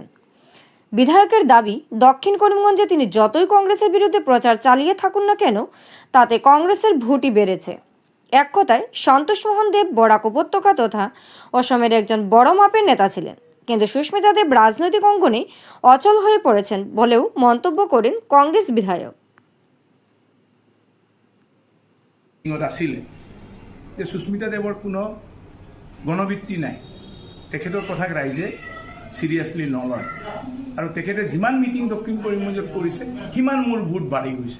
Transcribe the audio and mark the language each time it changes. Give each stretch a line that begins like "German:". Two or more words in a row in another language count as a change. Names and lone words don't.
Bangla: বিধায়কের দাবি, দক্ষিণ করিমগঞ্জে তিনি যতই কংগ্রেসের বিরুদ্ধে প্রচার চালিয়ে থাকুন না কেন, তাতে কংগ্রেসের ভোটই বেড়েছে। এক কথায় সন্তোষ মোহন দেব বরাক উপত্যকা তথা অসমের একজন বড় মাপের নেতা ছিলেন, কিন্তু সুস্মিতা দেব রাজনৈতিক অঙ্গনে অচল হয়ে পড়েছেন বলেও মন্তব্য করেন কংগ্রেস বিধায়ক।
Assamese: আছিলে যে সুস্মিতা দেৱৰ কোনো গণভিত্তি নাই, তেখেতৰ কথাক ৰাইজে চিৰিয়াছলি নলয় আৰু তেখেতে যিমান মিটিং দক্ষিণ কৰিমগঞ্জত কৰিছে সিমান মোৰ ভোট বাঢ়ি গৈছে।